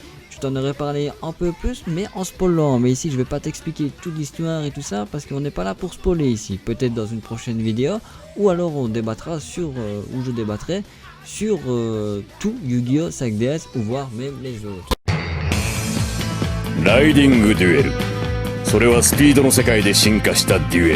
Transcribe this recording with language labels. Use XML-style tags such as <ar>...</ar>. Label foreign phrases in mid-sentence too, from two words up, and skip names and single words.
<fr>Je t'en aurais parlé un peu plus mais en spoilant, mais ici je vais pas t'expliquer toute l'histoire et tout ça parce qu'on n'est pas là pour spoiler ici. Peut-être dans une prochaine vidéo ou alors on débattra sur, ou je débattrai sur tout Yu-Gi-Oh! 5DS ou voire même les autres.</fr> <ja>ライディングデュエル、それはスピードの世界で進化したデュエル。</ja>